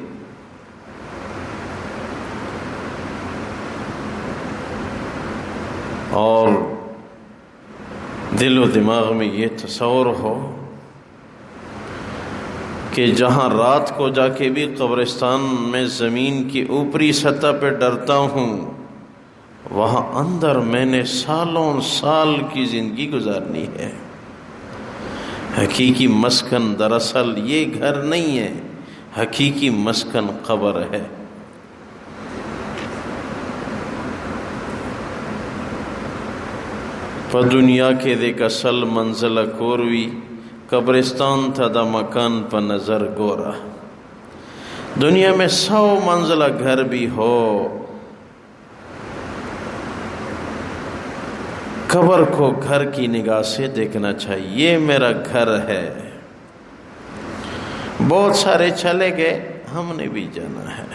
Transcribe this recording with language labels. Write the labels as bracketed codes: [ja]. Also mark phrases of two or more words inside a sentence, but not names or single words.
[ur] اور دل و دماغ میں یہ تصور ہو کہ جہاں رات کو جا کے بھی قبرستان میں زمین کی اوپری سطح پہ ڈرتا ہوں، وہاں اندر میں نے سالوں سال کی زندگی گزارنی ہے۔ حقیقی مسکن دراصل یہ گھر نہیں ہے، حقیقی مسکن قبر ہے۔ [ps] په دنیا کې د کسل منزله کور وي، قبرستان ته د مکان په نظر گورا۔ [ur] دنیا میں 100 منزلہ گھر بھی ہو، قبر کو گھر کی نگاہ سے دیکھنا چاہیے، یہ میرا گھر ہے۔ بہت سارے چلے گئے، ہم نے بھی جانا ہے۔